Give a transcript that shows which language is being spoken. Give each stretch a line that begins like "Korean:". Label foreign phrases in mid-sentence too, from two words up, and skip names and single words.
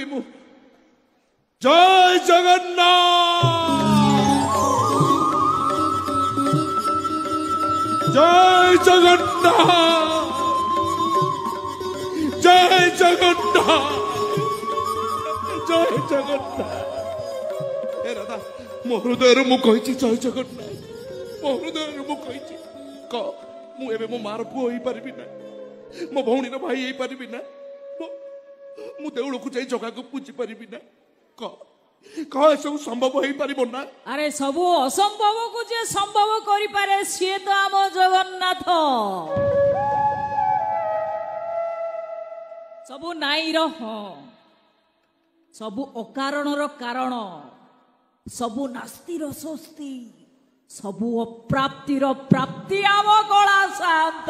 Odia: ମୁ ଜୟ ଜଗନ୍ନାଥ ଜୟ ଜଗନ୍ନାଥ ଜୟ ଜଗନ୍ନାଥ ଜୟ ଜଗନ୍ନାଥ ଏ ରାଧା ମୋ ହୃଦୟ ମୁ କହିଛି ଜୟ ଜଗନ୍ନାଥ ମୋ ହୃଦୟ ମୁ କହିଛି କ ମୁ ଏବେ ମୋ ମାର ପୁଅ ହୋଇ ପାରିବି ନା ମୋ ଭଉଣୀ ର ଭାଇ ହୋଇ ପାରିବି ନା ମୁ ଦେଉଳ କୁ ଯାଇ ଜଗା କୁ ପୂଜି ପାରିବି ନା କ ସବୁ ସମ୍ଭବ ହୋଇ ପାରିବ ନା ଅରେ ସବୁ ଅସମ୍ଭବ କୁ ଯେ ସମ୍ଭବ କରି ପାରେ ସେ ତ ଆମ ଜଗନ୍ନାଥ ସବୁ ନାଇଁ ର ସବୁ ଅକାରଣ ର କାରଣ ସବୁ ନାସ୍ତି ର ସ୍ୱସ୍ତି ସବୁ ଅପ୍ରାପ୍ତି ର ପ୍ରାପ୍ତି ଆମ କଳା ଶାନ୍ତ